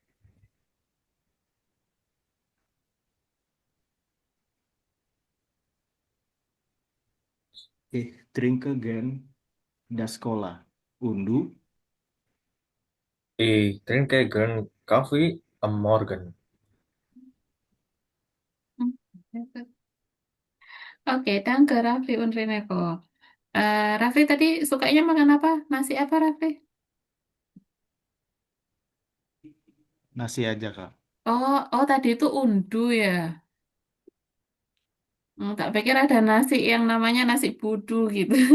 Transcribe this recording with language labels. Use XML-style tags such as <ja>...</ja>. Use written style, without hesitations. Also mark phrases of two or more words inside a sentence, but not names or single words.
<de>Ich trinke gern das Cola. Und du? Ich trinke gern Kaffee am Morgen. Oke, danke Rafli und Rineko.</de> <id>Rafli tadi sukanya makan apa? Nasi apa Rafli? Nasi aja, Kak. Oh tadi itu undu ya. Tak pikir ada nasi yang namanya nasi budu gitu.</id>